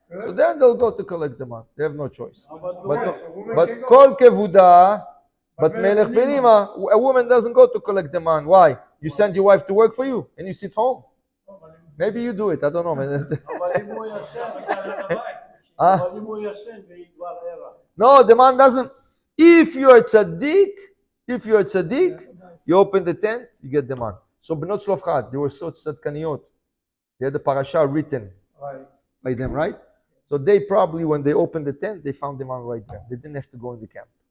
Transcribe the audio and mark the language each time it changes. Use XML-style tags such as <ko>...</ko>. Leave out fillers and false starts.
<en>So then they'll go to collect the man. They have no choice. But</en> <he>כל כבודה,</he> <en>but melech</en> <he>בנימה,</he> <en>a woman doesn't go to collect the man. Why? You send your wife to work for you and you sit home. Maybe you do it, I don't know.</en> <he>אבל אם הוא ישן, Ah. אבל אם הוא ישן והיא כבר ערה.</he> <en>No, the man doesn't. If you're tzaddik, you open the tent, you get the man. So Benot Tzlofchad, they were such tzadkaniyot. They had the parasha written Right. by them, right? So they probably, when they opened the tent, they found the man right there. They didn't have to go in the camp.</en>